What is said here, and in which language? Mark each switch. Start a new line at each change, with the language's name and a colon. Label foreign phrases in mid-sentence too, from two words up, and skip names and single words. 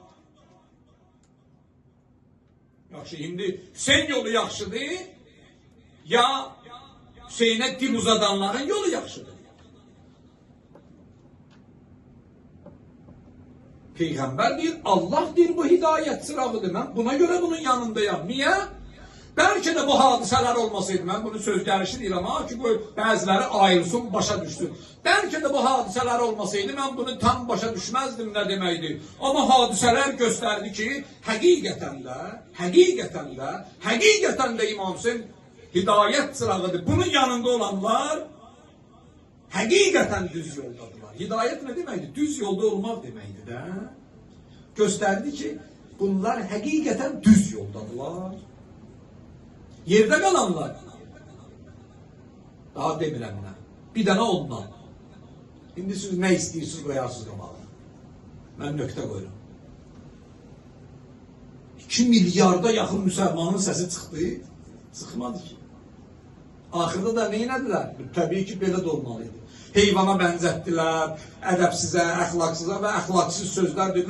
Azerbaijani: Yaxşı, indi Hüseyin yolu yaxşıdır, ya Hüseyinə dil uzadanların yolu yaxşıdır.
Turkish: Peygamber deyir, Allah deyir bu hidayet sırağıdır. Ben buna göre bunun yanındayım. Niye? Belki de bu hadiseler olmasaydı, ben bunu söz gelişi değil ama ki bu bazıları ayrılsın,
Azerbaijani: başa düşsün.
Turkish: Belki de bu hadiseler olmasaydı, ben bunu tam
Azerbaijani: başa düşmezdim
Turkish: ne demeydi. Ama hadiseler gösterdi ki, hakikaten de İmam Hüseyin hidayet sırağıdır. Bunun yanında olanlar hakikaten düz yoldadılar. Hidayet ne demeydi? Düz yolda olmak demeydi de. Gösterdi ki bunlar hakikaten düz yoldadılar.
Azerbaijani: Yerde kalanlar daha demirəm nə. Bir dənə ondan. İndi siz ne istiyorsunuz koyarsınız qabağa. Ben nöqtə qoyuram. 2 milyarda yaxın müsəlmanın səsi çıxdı. Çıxmadı ki. Axırda da neynədilər? Təbii ki belə də olmalıydı. Heyvana bənzətdilər, ədəbsizə, əxlaqsıza və əxlaqsız sözlər dedilər.